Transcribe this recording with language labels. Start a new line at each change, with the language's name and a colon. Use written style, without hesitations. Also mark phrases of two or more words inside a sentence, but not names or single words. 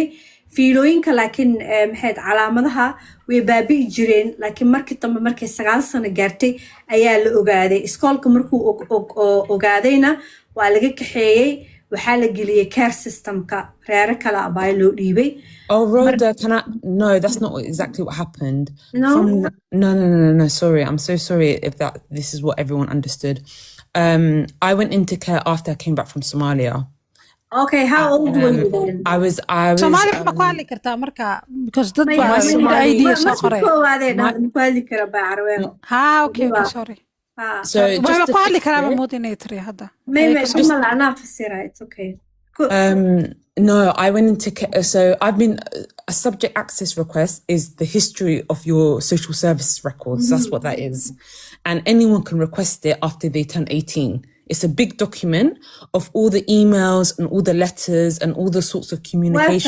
Somali: Fiilooyinka laakiin maxay calaamadaha way baabi'i jireen, laakiin markii dambe markay 9 sano gaartay ayaa la ogaaday. Iskoolka markuu ogaadayna waa laga kaxeeyay, waxaa la geliyay care systemka reero kala abay loo dhiibay.
English: Oh, Rhoda, no, that's not exactly what happened. No? No, sorry. I'm so sorry if this is what everyone understood. I went into care after I came back from Somalia. Okay, how old were you then? I was
Somali: Somali ma ku hadli kartaa marka
English: because dad
Somali: baa idea soo qoray.
English: Okay, sorry. So just
Somali: ku hadli karaa
English: moderator hadda. Maybe it's okay. No, I went into care. So I've been a subject access request is the history of your social service records. That's what that is. And anyone can request it after they turn 18. It's a big document of all the emails and all the letters and all the sorts of communication.